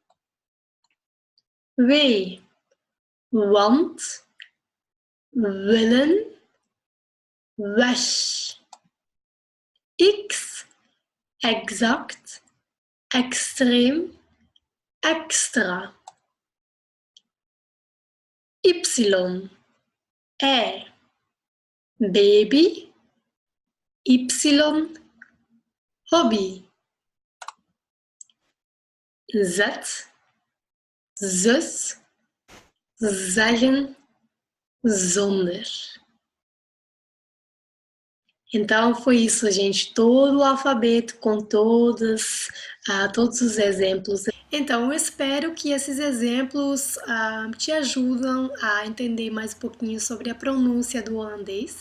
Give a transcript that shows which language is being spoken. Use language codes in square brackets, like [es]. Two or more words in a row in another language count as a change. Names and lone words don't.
[nl] W, want, willen, weg. X, exact, extreem, extra. Y, baby, Y, hobby. Z, zus, zeggen, zonder. [pt] Então foi isso, gente, todo o alfabeto com todos os exemplos. Então eu espero que esses exemplos te ajudam a entender mais um pouquinho sobre a pronúncia do holandês.